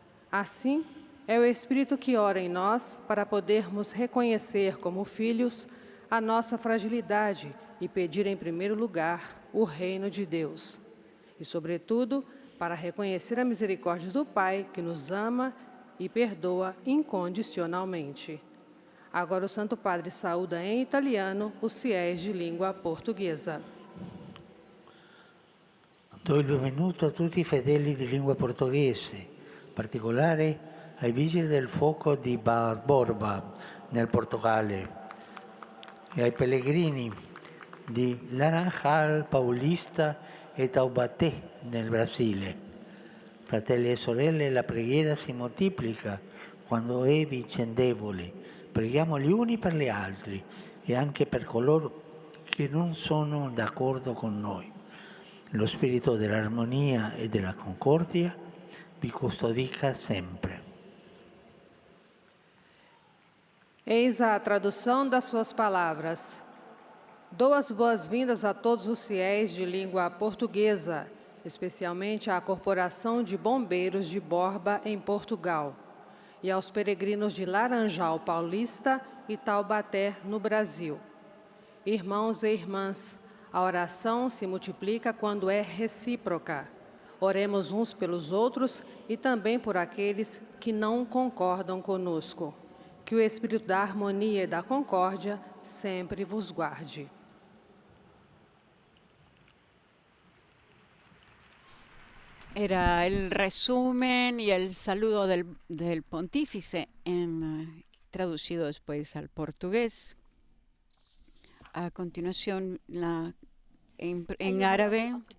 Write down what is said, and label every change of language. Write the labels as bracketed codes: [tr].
[pt] Assim, é o Espírito que ora em nós para podermos reconhecer como filhos a nossa fragilidade e pedir em primeiro lugar o reino de Deus. E, sobretudo, para reconhecer a misericórdia do Pai que nos ama e perdoa incondicionalmente. Agora o Santo Padre saúda em italiano os fiéis de língua portuguesa. [it] Do il benvenuto a tutti i fedeli di lingua portoghese, in particolare ai vigili del fuoco di Borba, nel Portogallo, e ai pellegrini di Laranjal, Paulista e Taubaté, nel Brasile. Fratelli e sorelle, la preghiera si moltiplica quando è vicendevole. Preghiamo gli uni per gli altri e anche per coloro che non sono d'accordo con noi. Lo spirito dell'armonia e della concordia vi custodica sempre. [pt] Eis a tradução das suas palavras. Dou as boas-vindas a todos os fiéis de língua portuguesa, especialmente à Corporação de Bombeiros de Borba, em Portugal, e aos peregrinos de Laranjal Paulista e Taubaté, no Brasil. Irmãos e irmãs, a oração se multiplica quando é recíproca. Oremos uns pelos outros e também por aqueles que não concordam conosco. Que o Espírito da harmonia e da concórdia sempre vos guarde. [es] Era el resumen y el saludo del pontífice, traducido después al portugués. A continuación, en árabe.